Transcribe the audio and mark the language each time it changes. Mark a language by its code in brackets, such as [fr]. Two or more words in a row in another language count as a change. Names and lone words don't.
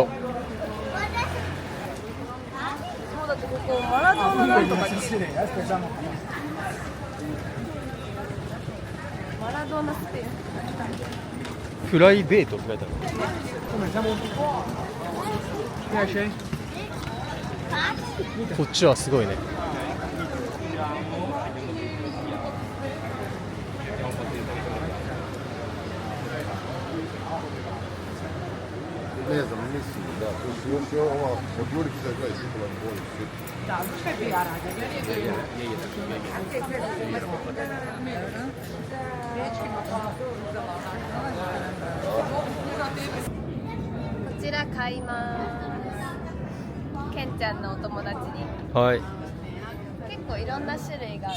[ja] もうだってここマラドーナなんとかマラドーナスペースプライベートって書いてある。こっちはすごいね。 [hr] Ne znam, mislim, da, to su još ova od Jurića koja je šutila na bolju svijetu. [ja] こちら買いますケンちゃんのお友達にはい。結構いろんな種類がある